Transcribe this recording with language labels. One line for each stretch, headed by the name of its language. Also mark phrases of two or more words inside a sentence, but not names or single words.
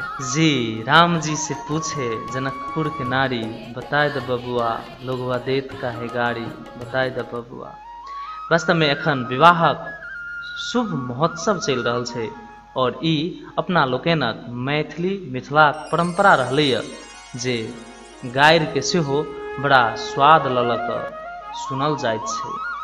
Bhojpuri: जी राम जी से पूछे जनकपुर के नारी, बताए द बबुआ लोगवा देत काहे गाड़ी, बताए द बबुआ।
Maithili: वास्तव में एखन विवाहक शुभ महोत्सव चलि रहल छै और ई अपना लोकनिक मैथिली मिथिलाक परंपरा रहलैए जे गारि के सेहो बड़ा स्वाद लऽ कऽ सुनल जाइत छै।